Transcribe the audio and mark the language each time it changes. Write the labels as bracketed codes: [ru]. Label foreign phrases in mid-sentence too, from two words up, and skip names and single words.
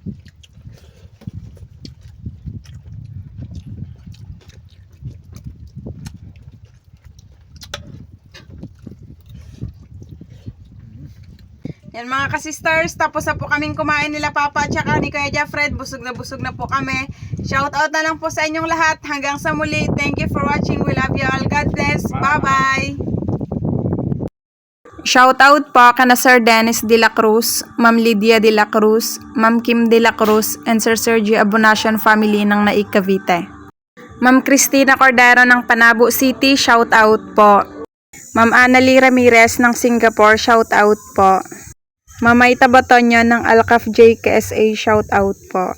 [tl] Yan mga ka-sisters, tapos na po kaming kumain nila Papa at saka ni Kuya Jeffred. Busog na po kami. [en] Shout out [tl] na lang po sa inyong lahat. Hanggang sa muli. [en] Thank you for watching. We love you all. God bless. [tl] Bye-bye. [en] Shout out [tl] po kana Sir Dennis De La Cruz, Ma'am Lydia De La Cruz, Ma'am Kim De La Cruz, and Sir Sergio Abonacion family ng Naik Cavite. Ma'am Cristina Cordero ng Panabo City, [en] shout out [tl] po. Ma'am Annalie Ramirez ng Singapore, [en] shout out [tl] po. Ma'am Maita Batonyo ng Alcaf J KSA, [en] shout out [tl] po.